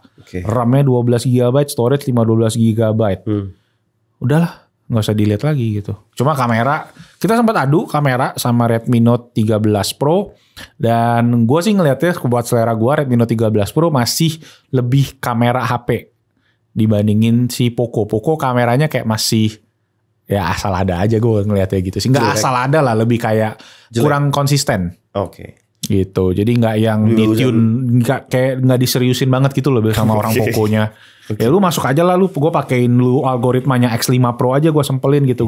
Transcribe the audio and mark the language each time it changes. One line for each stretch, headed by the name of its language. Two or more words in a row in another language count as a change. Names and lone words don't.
Indonesian: RAM-nya 12 GB, storage 512 GB. Udahlah, nggak usah dilihat lagi gitu. Cuma kamera, kita sempat adu kamera sama Redmi Note 13 Pro. Dan gue sih ngeliatnya buat selera gue Redmi Note 13 Pro masih lebih kamera HP dibandingin si Poco. Poco kameranya kayak masih ya asal ada aja gue ngeliatnya gitu sih. Nggak asal ada lah, lebih kayak kurang konsisten. Gitu. Jadi nggak yang ditune, nggak diseriusin banget gitu loh sama orang Poconya. Ya lu masuk aja lah, gue pakein lu algoritmanya X5 Pro aja gue sempelin gitu.